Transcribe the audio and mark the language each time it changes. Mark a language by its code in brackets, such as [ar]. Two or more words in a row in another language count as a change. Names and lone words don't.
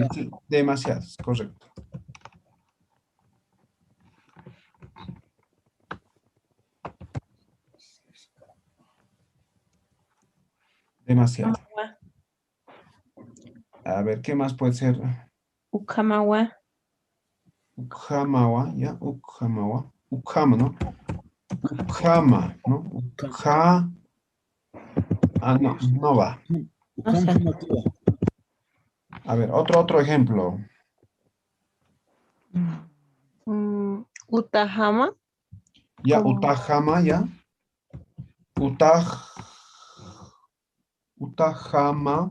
[es] exagerado. sí, demasiadas, correcto. Demasiado. Ukamawa. A ver, ¿qué más puede ser? Ukamawa. Ukamawa, ¿ya? Ukamawa. Ukama, ¿no? Ukama, ¿no? Ukha. Ah, no, no va. No sé. A ver, otro ejemplo. Utahama. Ya, Como- Utahama, ya. Utahama,